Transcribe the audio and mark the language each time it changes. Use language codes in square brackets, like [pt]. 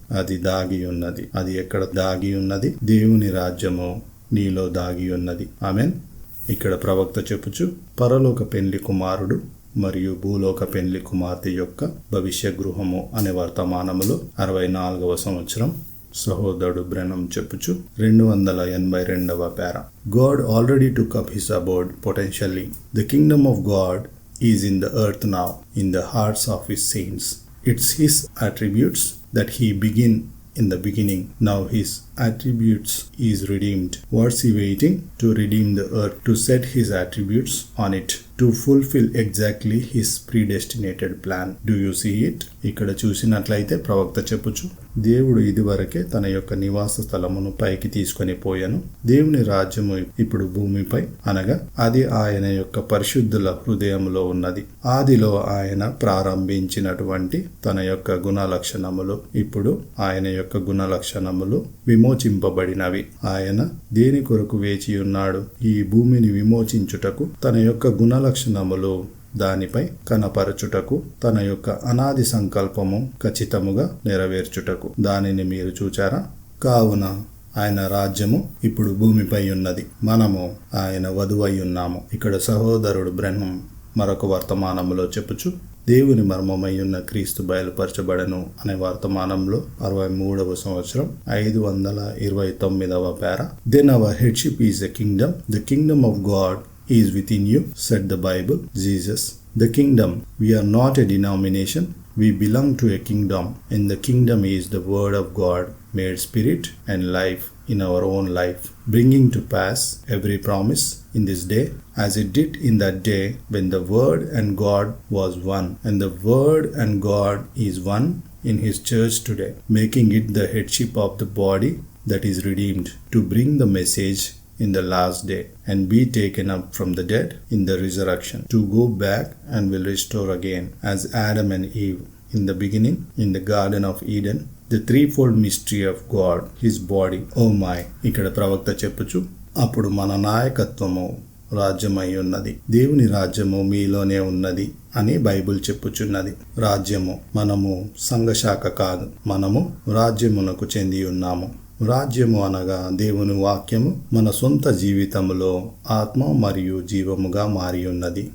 [te] అది దాగి ఉన్నది. అది ఎక్కడ దాగి ఉన్నది? దేవుని రాజ్యము నీలో దాగి ఉన్నది. ఆమెన్. ఇక్కడ ప్రవక్త చెప్పుచు పరలోక పెండ్లి కుమారుడు మరియు భూలోక పెండ్లి కుమార్తె యొక్క భవిష్య గృహము అనే వర్తమానములో 64వ సంవత్సరం సహోదరుడు బ్రెనం చెప్పుచు 282వ పేర. [en] God already took up his abode potentially. The kingdom of God is in the earth now, in the hearts of his saints. It's his attributes that he began in the beginning. Now his attributes is redeemed. What's he waiting? To redeem the earth, to set his attributes on it, to fulfill exactly his predestinated plan. Do you see it? [te] ఇక్కడ చూసినట్లయితే ప్రవక్త చెప్పుచు దేవుడు ఇదివరకే తన యొక్క నివాస స్థలమును పైకి తీసుకొని పోయాను. దేవుని రాజ్యము ఇప్పుడు భూమిపై, అనగా అది ఆయన యొక్క పరిశుద్ధుల హృదయంలో ఉన్నది. ఆదిలో ఆయన ప్రారంభించినటువంటి తన యొక్క గుణ లక్షణములు ఇప్పుడు ఆయన యొక్క గుణ లక్షణములు విమోచింపబడినవి. ఆయన దేని కొరకు వేచి ఉన్నాడు? ఈ భూమిని విమోచించుటకు, తన యొక్క గుణ లక్షణములు దానిపై కనపరచుటకు, తన యొక్క అనాది సంకల్పము ఖచ్చితముగా నెరవేర్చుటకు. దానిని మీరు చూచారా? కావున ఆయన రాజ్యము ఇప్పుడు భూమిపై ఉన్నది. మనము ఆయన వధువై ఉన్నాము. ఇక్కడ సహోదరుడు బ్రెనం మరొక వర్తమానములో చెప్పుచు దేవుని మర్మమై ఉన్న క్రీస్తు బయలుపరచబడను అనే వర్తమానంలో 63వ సంవత్సరం 529వ పేర. [en] Then our headship is a kingdom. The kingdom of God is within you, said the Bible. Jesus, the kingdom. We are not a denomination. We belong to a kingdom, and the kingdom is the word of God made spirit and life in our own life, bringing to pass every promise in this day as it did in that day when the word and God was one. And the word and God is one in his church today, making it the headship of the body that is redeemed, to bring the message in the last day and be taken up from the dead in the resurrection, to go back and will restore again as Adam and Eve in the beginning in the Garden of Eden, the threefold mystery of God, his body. Oh my. [te] ఇక్కడ ప్రవక్త చెప్పుచు అప్పుడు మన నాయకత్వము రాజ్యమై ఉన్నది, దేవుని రాజ్యము మీలోనే ఉన్నది అని బైబిల్ చెప్పుచున్నది. రాజ్యము, మనము సంఘశాఖ కాదు, మనము రాజ్యమునకు చెంది ఉన్నాము. రాజ్యము అనగా దేవుని వాక్యము మన సొంత జీవితములో ఆత్మ మరియు జీవముగా మారి ఉన్నది.